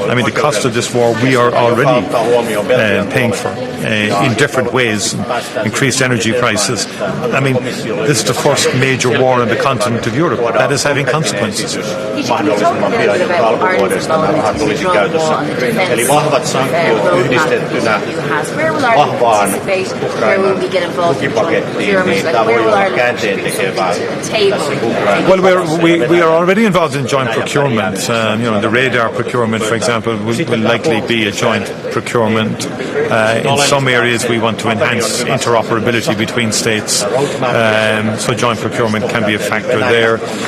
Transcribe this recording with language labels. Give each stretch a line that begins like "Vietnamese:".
English: I mean, the cost of this war we are already paying for in different ways. Increased energy prices. I mean, this is the first major war on the continent of Europe. That is having consequences. Can you talk a little bit about Ireland's involvement in
Finnish: Eli vahvat sanktiot yhdistettynä vahvaan Ukrainan tukipakettiin, niin tämä voi olla käänteentekevää tässä Ukrainassa.
English: Well, we are already involved in joint procurement. The radar procurement, for example, will likely be a joint procurement. In some areas, we want to enhance interoperability between states, so joint procurement can be a factor there.